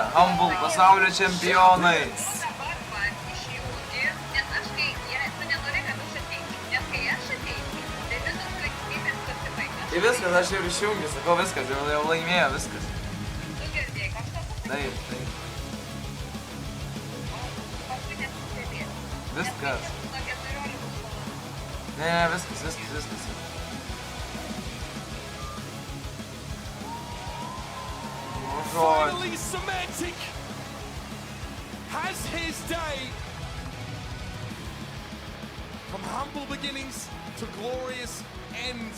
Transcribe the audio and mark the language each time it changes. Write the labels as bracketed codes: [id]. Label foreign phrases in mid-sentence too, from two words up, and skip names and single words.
[lt] Humble pasaulio čempionai. Tai viskas, aš jau išjungiu, sakau viskas, jau laimėjo viskas. Taip. Viskas. Ne, viskas. [en] Finally, Semantic has his day. From humble beginnings to glorious ends.